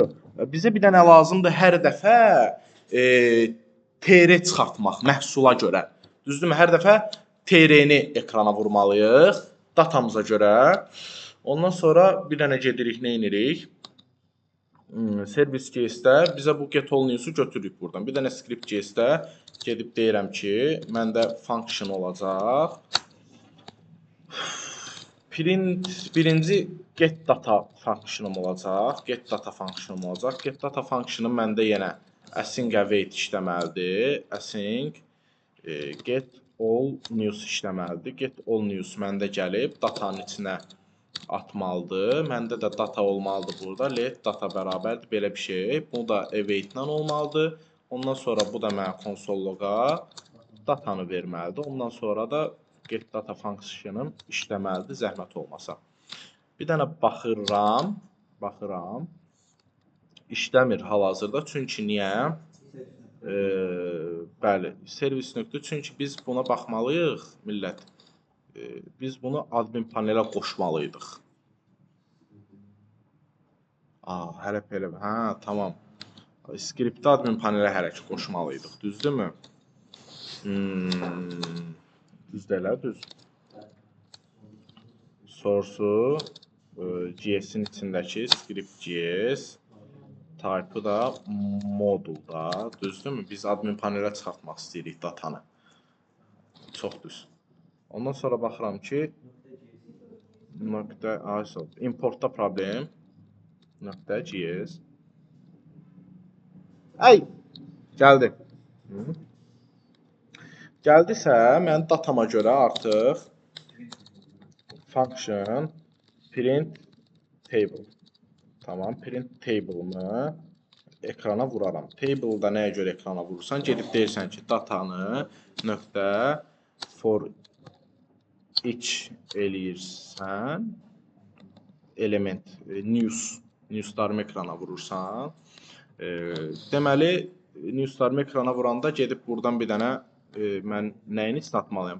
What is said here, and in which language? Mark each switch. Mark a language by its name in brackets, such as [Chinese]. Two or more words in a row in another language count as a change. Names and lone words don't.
[Azerbaijani] Bizə bir dənə lazımdır hər dəfə TR çıxartmaq məhsula görə. Düzdürmü? Hər dəfə TR-ni ekrana vurmalıyıq datamıza görə. Ondan sonra bir dənə gedirik, nə edirik? Service JS-də bizə bu [English] get all news-u [Azerbaijani] götürürük buradan. Bir dənə script JS-də gedib deyirəm ki, məndə function olacaq. Birinci [English] get data functionum [Azerbaijani] olacaq. [English] Get data functionum [Azerbaijani] məndə yenə [English] async await [Azerbaijani] işləməlidir. [English] Async get all news [Azerbaijani] işləməlidir. [English] Get all news [Azerbaijani] məndə gəlib datanın içinə atmalıdır. Məndə də data olmalıdır burada. [English] Let data [Azerbaijani] bərabərdir belə bir şey. Bu da await-lə olmalıdır. Ondan sonra bu da mənə [English] console log-a [Azerbaijani] datanı verməlidir. Ondan sonra da [English] get data functionum [Azerbaijani] işləməlidir, zəhmət olmasa. Bir dənə baxıram. İşləmir hal-hazırda. Çünki niyə? Bəli, servis nöqtə. Çünki biz buna baxmalıyıq, millət. Biz bunu admin panelə qoşmalıydıq. Hələ belə. Tamam. Skriptə admin panelə hələ ki qoşmalıydıq. Düzdürmü? Düzdür elə, düz. Source-u JS-in içindəki [English] script JS type-ı [Azerbaijani] da modulda. Düzdürmü? Biz admin panelə çıxartmaq istəyirik datanı. Çox düz. Ondan sonra baxıram ki importda problem .js gəldi. Gəldisə, mən datama görə artıq [English] function print table. [Azerbaijani] Tamam, [English] print table-ımı [Azerbaijani] ekrana vuraram. Table-da nəyə görə ekrana vurursan? Gedib deyirsən ki, datanı nöqtə for iç eləyirsən, element, newslarımı ekrana vurursan, deməli, newslarımı ekrana vuranda gedib buradan bir dənə mən nəyini için atmalıyam?